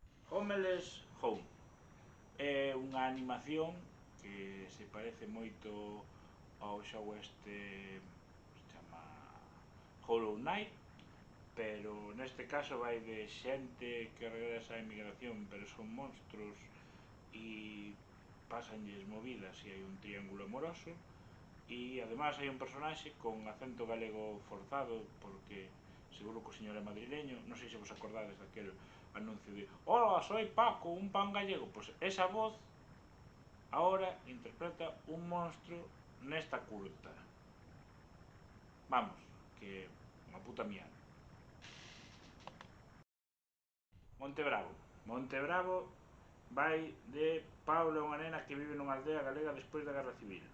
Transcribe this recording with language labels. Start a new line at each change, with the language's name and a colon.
Galician: Homeless Home é unha animación que se parece moito ao xogo este que se chama Hollow Knight, pero neste caso vai de xente que regresa á emigración, pero son monstruos e pasanlles movidas e hai un triángulo amoroso, e ademais hai un personaxe con acento galego forzado porque seguro que o señor é madrileño. Non sei se vos acordades daquel anuncio de
Spanish: "Hola, soy Paco, un pan gallego".
Galician: Pois esa voz ahora interpreta un monstro nesta curta. Vamos, que unha puta mierda. Montebravo. Montebravo vai de Pablo, unha nena que vive nunha aldea galega despois da Guerra Civil.